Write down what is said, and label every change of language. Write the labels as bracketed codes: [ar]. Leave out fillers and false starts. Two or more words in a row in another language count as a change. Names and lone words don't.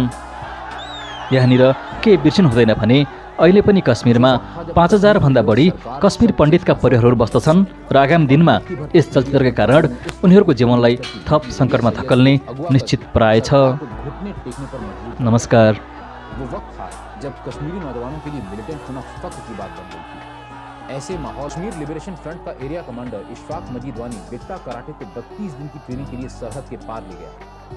[ne] यहाँनिर के बिर्सिनु हुँदैन भने अहिले पनि कश्मीरमा 5000 भन्दा बढी कश्मीर पण्डितका परिवारहरू बस्दछन् र आगामी दिनमा यस चलचित्रका कारण उनीहरूको जीवनलाई थप सङ्कटमा धकेल्ने निश्चित प्राय छ। नमस्कार। [hi] वो वक्त था जब कश्मीरी नौजवानों के लिए मिलिटेंट होना फख्र की बात बन गई थी। ऐसे माहौल कश्मीर लिबरेशन फ्रंट का [en] area commander [hi] इशफाक मजीद वानी बिकटा कराटे को 32 दिन की ट्रेनिंग के लिए सरहद के पार ले गया।